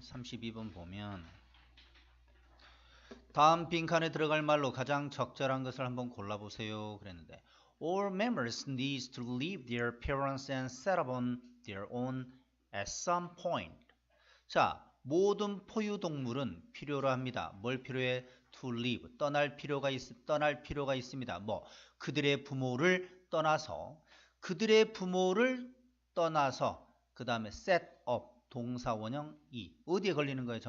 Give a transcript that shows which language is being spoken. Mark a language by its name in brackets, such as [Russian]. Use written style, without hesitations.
[Korean] 32번 보면 다음 빈칸에 들어갈 말로 가장 적절한 것을 한번 골라보세요. 그랬는데 [English] All members need to leave their parents and set up on their own at some point. [Korean] 자, 모든 포유동물은 필요로 합니다. 뭘 필요해? [English] To leave. [Korean] 떠날 필요가 있습니다. 뭐 그들의 부모를 떠나서 그 다음에 set up 동사 원형 이 어디에 걸리는 거야?